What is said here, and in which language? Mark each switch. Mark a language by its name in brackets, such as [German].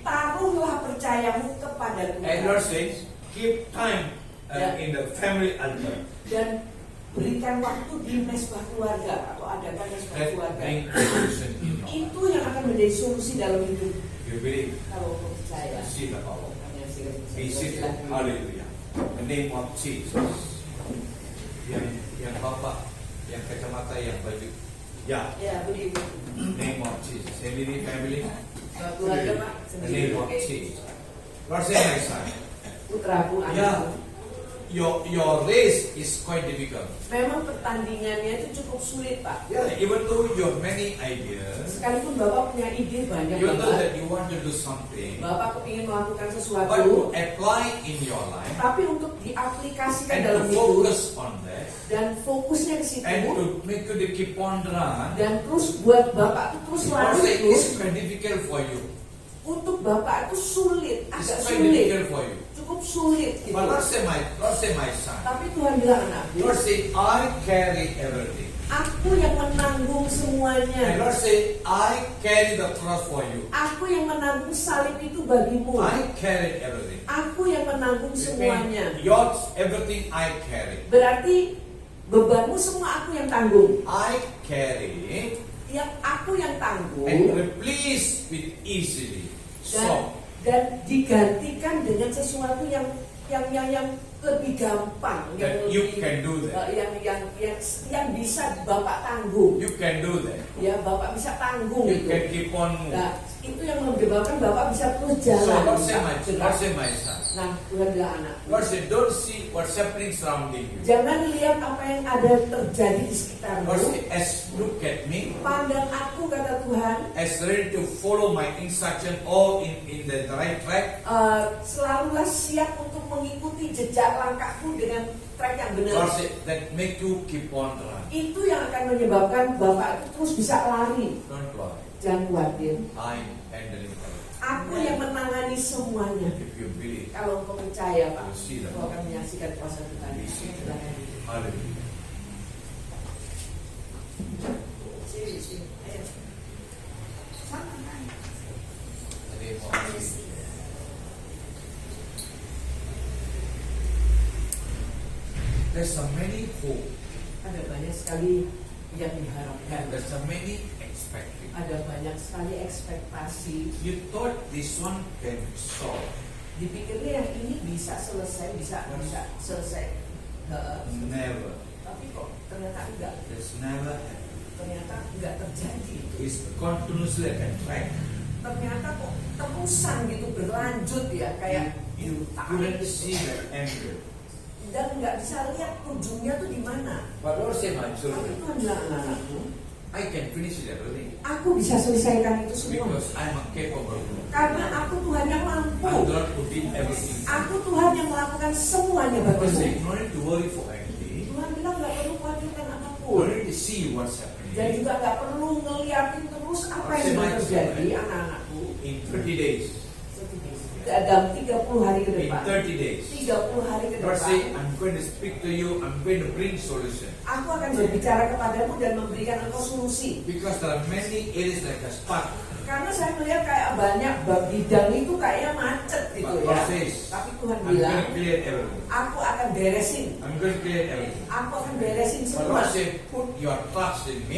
[Indonesian] taruhlah percayamu kepada [English] And [Indonesian] Tuhan [English] Lord says, keep time in the family altar. [Indonesian] dan berikan waktu di mesbah keluarga atau adakan mesbah [English] That [Indonesian] keluarga. [English] bring solution in your life. [Indonesian] Itu yang akan menjadi solusi dalam hidup [English] You believe, [Indonesian] kalau kau percaya. [English] see the power. [Indonesian] Hanya sih, [English] Be seated. Hallelujah. The name of Jesus. [Indonesian] Yang bapak, yang kacamata, yang baju. Ya. Ya, begitu. [English] Name of Jesus. Family. [Indonesian] Keluarga Pak, [English] The name of Jesus. Lord say my son. [Indonesian] putraku, [English] Yeah. [Indonesian] anakku. [English] Your race is quite difficult. [Indonesian] Memang pertandingannya itu cukup sulit Pak. [English] Yeah. Even though you have many ideas, [Indonesian] Sekalipun Bapak punya ide banyak [English] even though [Indonesian] banget, [English] that you want to do something, [Indonesian] Bapak kepingin melakukan [English] but to [Indonesian] sesuatu, [English] apply in your life [Indonesian] tapi untuk diaplikasikan [English] and [Indonesian] dalam [English] to [Indonesian] hidup [English] focus on that [Indonesian] dan fokusnya ke situ [English] and to make you to keep on run, [Indonesian] dan terus buat Bapak itu terus [English] Lord [Indonesian] lari [English] say [Indonesian] terus, [English] it's quite difficult for you. [Indonesian] untuk Bapak itu sulit, [English] It's [Indonesian] agak [English] quite [Indonesian] sulit, [English] difficult for you. [Indonesian] cukup sulit gitu. [English] But Lord say my son. [Indonesian] Tapi Tuhan bilang anakku, [English] Lord say I carry everything. [Indonesian] aku yang menanggung [English] And [Indonesian] semuanya. [English] Lord say I carry the cross for you. [Indonesian] Aku yang menanggung salib itu bagimu. [English] I carry everything. [Indonesian] Aku yang menanggung [English] It [Indonesian] semuanya. [English] means yours, everything I carry. [Indonesian] Berarti bebanmu semua aku yang tanggung. [English] I carry [Indonesian] Yang aku yang tanggung [English] and replace with easily. So [Indonesian] dan digantikan dengan sesuatu yang lebih gampang, [English] that you can do that. [Indonesian] yang bisa Bapak tanggung. [English] You can do that. [Indonesian] Ya, Bapak bisa tanggung [English] You can keep on moving. [Indonesian] Nah, itu yang menyebabkan Bapak bisa terus [English] So [Indonesian] jalan. [English] Lord say my son. [Indonesian] Nah, Tuhan bilang anak, [English] Lord say don't see what's happening surrounding you. [Indonesian] jangan lihat apa yang ada terjadi di sekitarmu. [English] Lord say as look at me, [Indonesian] Pandang aku, kata Tuhan, [English] as ready to follow my instruction all in the right track. [Indonesian] selalulah siap untuk mengikuti jejak langkahku dengan track yang benar. [English] Lord say that make you keep on run. [Indonesian] Itu yang akan menyebabkan Bapak itu terus bisa lari. [English] Don't worry. [Indonesian] Jangan khawatir. [English] I'm handling it. [Indonesian] Aku yang menangani semuanya. [English] If you believe, [Indonesian] Kalau engkau percaya, Pak, [English] you see that. [Indonesian] engkau akan menyaksikan kuasa Tuhan. Silakan. [English] Hallelujah. [Indonesian] Sini, sini. Ayo. [English] The name of Jesus. There's so many hope. [Indonesian] Ada banyak sekali yang diharapkan. [English] There's so many expecting. [Indonesian] Ada banyak sekali ekspektasi. [English] You thought this one can solve. [Indonesian] Dipikirnya yang ini bisa selesai, bisa selesai. [English] Never. [Indonesian] Tapi kok ternyata enggak. [English] It's never happened. [Indonesian] Ternyata enggak terjadi. [English] It's continuously a track. [Indonesian] Ternyata kok terusan gitu berlanjut ya, kayak [English] You [Indonesian] tarik [English] couldn't see the end. [Indonesian] dan nggak bisa lihat ujungnya tuh di mana. [English] But Lord say my [Indonesian] Tapi [English] children, [Indonesian] Tuhan bilang anakku, [English] I can finish it everything [Indonesian] aku bisa selesaikan itu semua. [English] because I'm a capable. [Indonesian] Karena aku Tuhan yang mampu. [English] I'm the Lord who did everything. [Indonesian] Aku Tuhan yang melakukan semuanya [English] Lord [Indonesian] bagimu. [English] say no need to worry for anything. [Indonesian] Tuhan bilang nggak perlu khawatirkan [English] No [Indonesian] apapun. [English] need to see what's [Indonesian] Dan [English] happening. [Indonesian] juga nggak perlu ngeliatin terus apa yang sudah terjadi anak-anakku. [English] In 30 days. [Indonesian] Dalam 30 hari ke [English] In [Indonesian] depan. [English] 30 days. [Indonesian] 30 hari ke [English] Lord say [Indonesian] depan. [English] I'm going to speak to you. I'm going to bring solution. [Indonesian] Aku akan berbicara kepadamu dan memberikan engkau solusi. [English] Because there are many areas like a spark. [Indonesian] Karena saya melihat kayak banyak bidang itu kayaknya macet gitu [English] But [Indonesian] ya. [English] God says, [Indonesian] Tapi Tuhan [English] I'm going [Indonesian] bilang, [English] to clear everything. [Indonesian] aku akan beresin. [English] I'm going to clear everything. [Indonesian] Aku akan beresin [English] But [Indonesian] semua. [English] Lord say, put your trust in me